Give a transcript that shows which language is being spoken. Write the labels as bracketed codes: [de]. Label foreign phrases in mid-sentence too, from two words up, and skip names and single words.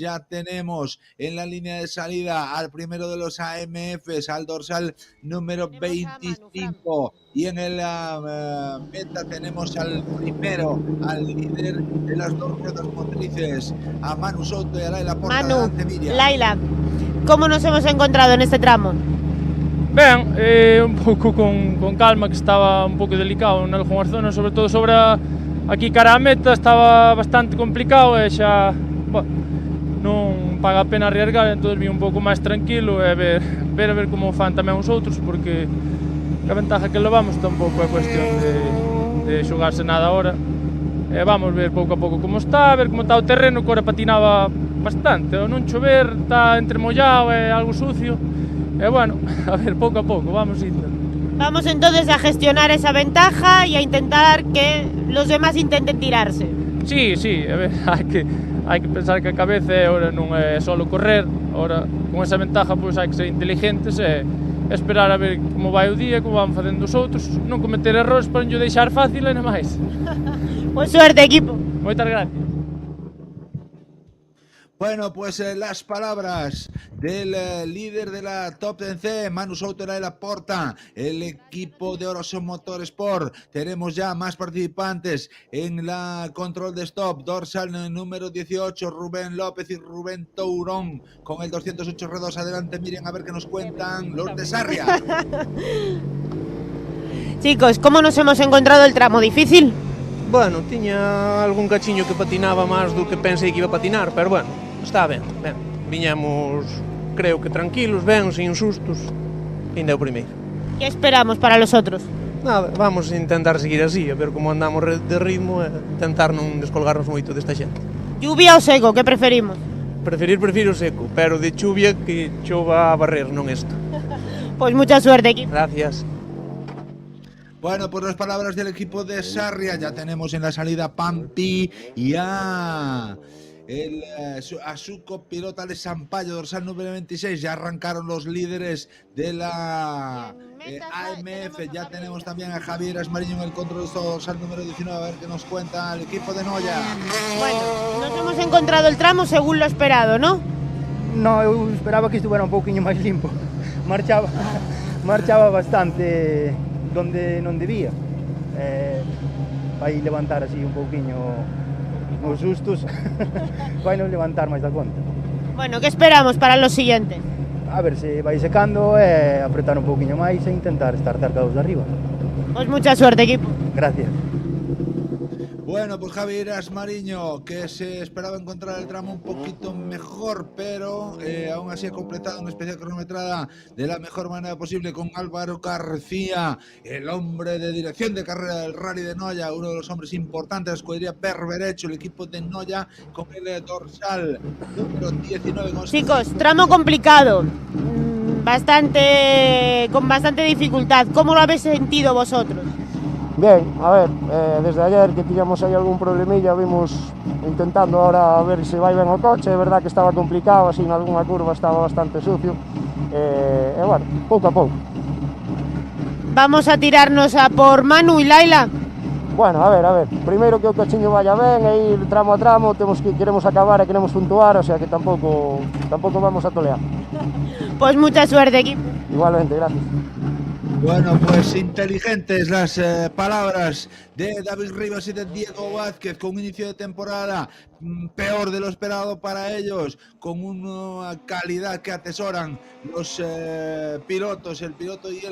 [es] Ya tenemos en la línea de salida al primero de los AMFs, al dorsal número 25, y en la meta tenemos al primero, al líder de las dos ruedas motrices, a Manu Souto y a Laila Porta. Manu, Laila, ¿cómo nos hemos encontrado en este tramo? [gl] Ben, un pouco con calma, que estaba un pouco delicado en algunhas zonas, sobre todo sobre aquí cara a meta estaba bastante complicado e xa, non paga a pena arriesgar, entón vi un pouco máis tranquilo e ver como fan tamén os outros, porque a ventaja que levamos tampouco é cuestión de xogarse nada ahora. E vamos ver pouco a pouco como está, ver como está o terreno, que ahora patinaba bastante, ao non chover, está entre mollado e algo sucio, e bueno, a ver, pouco a pouco, vamos indo. [es] Vamos entonces a gestionar esa ventaja y a intentar que los demás intenten tirarse. [gl] Sí, a ver, hai que pensar que a cabeza ahora non é solo correr, ahora con esa ventaja pois hai que ser inteligentes e esperar a ver como vai o día, como van facendo os outros, non cometer errores para non deixar fácil e nada máis. [es] Pues suerte, equipo. [gl] Moitas gracias. [es] Bueno, pues las palabras del líder de la Top 10C, Manu Souto y Laporta, el equipo de Oroson Motorsport. Tenemos ya más participantes en la control de stop. Dorsal número 18, Rubén López y Rubén Tourón con el 208 R2. Adelante, miren a ver qué nos cuentan los de Sarria. Chicos, ¿cómo nos hemos encontrado el tramo? ¿Difícil? [gl] Bueno, tiña algún cachiño que patinaba máis do que pensei que iba a patinar, pero bueno, está ben. Viñamos, creo que tranquilos, ben, sin sustos, ainda é o primeiro. [es] ¿Qué esperamos para los otros? [gl] Nada, vamos a intentar seguir así, a ver como andamos de ritmo e tentar non descolgarnos moito desta xente. [es] ¿Lluvia o seco? ¿Qué preferimos? [gl] Prefiro seco, pero de chuvia que chova a barrer, non esto. [es] Pues mucha suerte, equipo. Gracias. Bueno, pues las palabras del equipo de Sarria. Ya tenemos en la salida Pampi y a su copilota de Sampaio, dorsal número 26. Ya arrancaron los líderes de la AMF. Ya tenemos también a Javier Asmariño en el control de dorsal número 19. A ver qué nos cuenta el equipo de Noia. Bueno, nos hemos encontrado el tramo según lo esperado, ¿no? [gl] No, eu esperaba que estuviera un pouquiño máis limpo. Marchaba bastante donde non debía. Vai levantar así un pouquiño os sustos. Vai non levantar máis da conta. [es] Bueno, ¿qué esperamos para los siguientes? [gl] A ver se vai secando e apretar un pouquiño máis e intentar estar cerca dos de arriba. [es] Pues mucha suerte, equipo. Gracias. Bueno, pues Javier Asmariño, que se esperaba encontrar el tramo un poquito mejor, pero aún así ha completado una especial cronometrada de la mejor manera posible con Álvaro García, el hombre de dirección de carrera del Rally de Noia, uno de los hombres importantes de la escudería Berberecho, el equipo de Noia con el dorsal número 19. Chicos, tramo complicado. con bastante dificultad. ¿Cómo lo habéis sentido vosotros? [gl] Bien, a ver, desde ayer que tiñamos aí algún problemilla, vimos intentando ahora a ver se vai ben o coche, é verdad que estaba complicado, así en algunha curva estaba bastante sucio, e bueno, pouco a pouco. [es] Vamos a tirarnos a por Manu y Laila. [gl] Bueno, a ver, primeiro que o cochiño vaya ben, e ir tramo a tramo, queremos acabar e queremos puntuar, o sea que tampouco vamos a tolear. [es] Pues mucha suerte, equipo. Igualmente, gracias. Bueno, pues inteligentes las palabras de David Rivas y de Diego Vázquez, con un inicio de temporada peor de lo esperado para ellos, con una calidad que atesoran los pilotos, el piloto y el